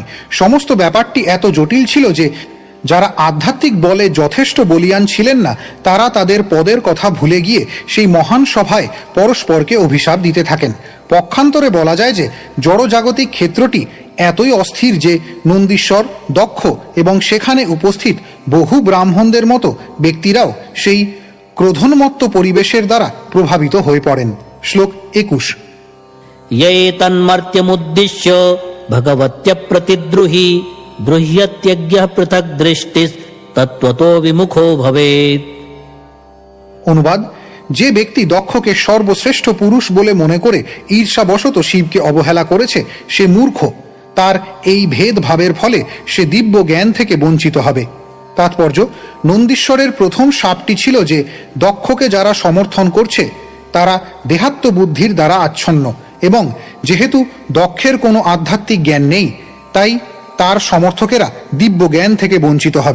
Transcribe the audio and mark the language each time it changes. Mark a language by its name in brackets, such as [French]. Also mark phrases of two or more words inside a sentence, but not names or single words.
[Bangla] সমস্ত ব্যাপারটি এত জটিল ছিল যে যারা আধ্যাত্মিক বলে যথেষ্ট বলীয়ান ছিলেন না তারা তাদের পদের কথা ভুলে গিয়ে সেই মহান সভায় পরস্পরকে অভিশাপ দিতে থাকেন। পক্ষান্তরে বলা যায় যে জড়জাগতিক ক্ষেত্রটি এতই অস্থির যে নন্দীশ্বর, দক্ষ এবং সেখানে উপস্থিত বহু ব্রাহ্মণদের মতো ব্যক্তিরাও সেই ক্রোধোন্মত্ত পরিবেশের দ্বারা প্রভাবিত হয়ে পড়েন। শ্লোক 21। [Sanskrit] ये तन्मर्त्यमुद्दिश्य भगवत्य प्रतिद्रुहि द्रुह्यत्यज्ञः पृथक् दृष्टिस्तत्त्वतो विमुखो भवेत्। [Bangla] অনুবাদ: যে ব্যক্তি দক্ষকে সর্বশ্রেষ্ঠ পুরুষ বলে মনে করে ঈর্ষাবশত শিবকে অবহেলা করেছে সে মূর্খ। তার এই ভেদভাবের ফলে সে দিব্য জ্ঞান থেকে বঞ্চিত হবে। তাৎপর্য: নন্দীশ্বরের প্রথম শাপটি ছিল যে দক্ষকে যারা সমর্থন করছে তারা দেহাত্ম বুদ্ধির দ্বারা আচ্ছন্ন, এবং যেহেতু দক্ষের কোনো আধ্যাত্মিক জ্ঞান নেই তাই তার সমর্থকেরা দিব্য জ্ঞান থেকে বঞ্চিত হবে।